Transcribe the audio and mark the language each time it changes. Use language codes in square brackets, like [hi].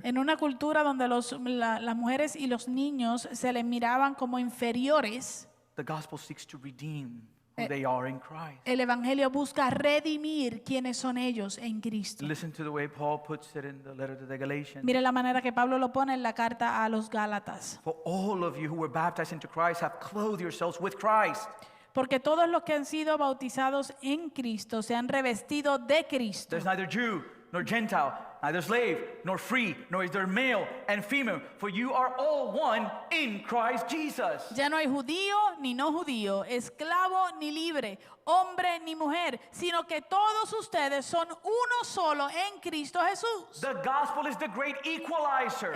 [es] En una cultura donde las mujeres y los niños se les miraban como inferiores, [en] the gospel seeks to redeem who they are in Christ. [es] el Evangelio busca redimir quienes son ellos en Cristo. [en] Listen to the way Paul puts it in the letter to the Galatians. [es] Mire la manera que Pablo lo pone en la carta a los Gálatas. [en] For all of you who were baptized into Christ have clothed yourselves with Christ. [es] Porque todos los que han sido bautizados en Cristo se han revestido de Cristo. [en] There's neither Jew nor Gentile, neither slave nor free, nor is there male and female, for you are all one in Christ Jesus. [es] Ya no hay judío ni no judío, esclavo ni libre, hombre ni mujer, sino que todos ustedes son uno solo en Cristo Jesús. [en] The gospel is the great equalizer.